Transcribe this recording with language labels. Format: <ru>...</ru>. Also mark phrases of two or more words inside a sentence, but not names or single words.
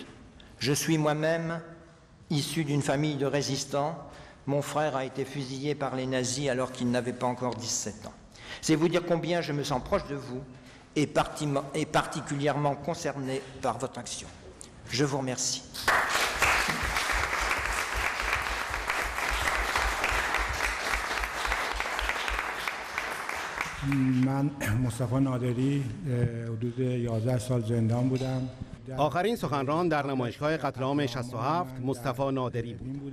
<fr>Je suis moi-même issu d'une famille de résistants. Mon frère a été fusillé par les nazis alors qu'il n'avait pas encore 17 ans. C'est vous dire combien je me sens proche de vous et particulièrement concerné par votre action. Je vous remercie.</fr> <fa>من مصطفی نادری حدود 11 سال زندان بودم. آخرین سخنران در نمایشگاه قتل عام 67 مصطفی نادری بود.</fa>